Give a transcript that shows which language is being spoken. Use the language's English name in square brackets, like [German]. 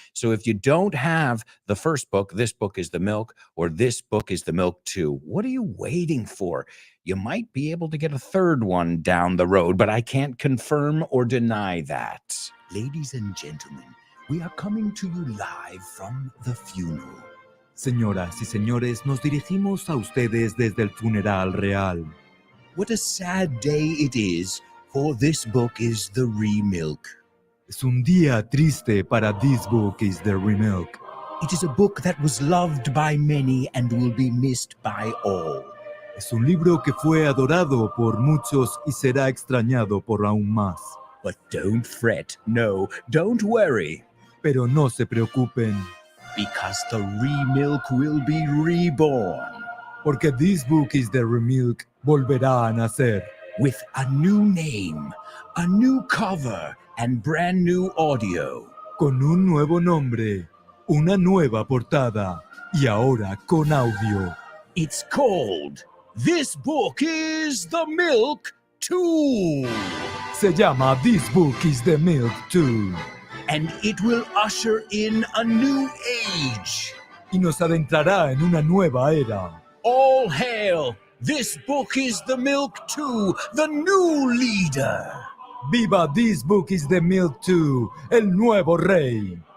[English] So if you don't have the first book, This Book is the Milk, or This Book is the Milk too, what are you waiting for? You might be able to get a third one down the road, but I can't confirm or deny that. Ladies and gentlemen, we are coming to you live from the funeral. [Spanish] Señoras y señores, nos dirigimos a ustedes desde el funeral real. [English] What a sad day it is, for this book is the remilk. [Spanish] Es un día triste para This Book is the Remilk. [English] It is a book that was loved by many and will be missed by all. [Spanish] Es un libro que fue adorado por muchos y será extrañado por aún más. [English] But don't fret, no, don't worry, [Spanish] Pero no se preocupen, [English] because the remilk will be reborn [Spanish] porque This Book is the Remilk volverá a nacer [English] with a new name, a new cover, and brand new audio. [Spanish] con un nuevo nombre, una nueva portada y ahora con audio. [English] It's called This Book is the Milk 2. [Spanish] Se llama This Book is the Milk 2 [English] And it will usher in a new age. [Spanish] y nos adentrará en una nueva era. [English] All hail! This Book is the Milk 2, the new leader. [Spanish] ¡Viva This Book is the Milk 2, el nuevo rey!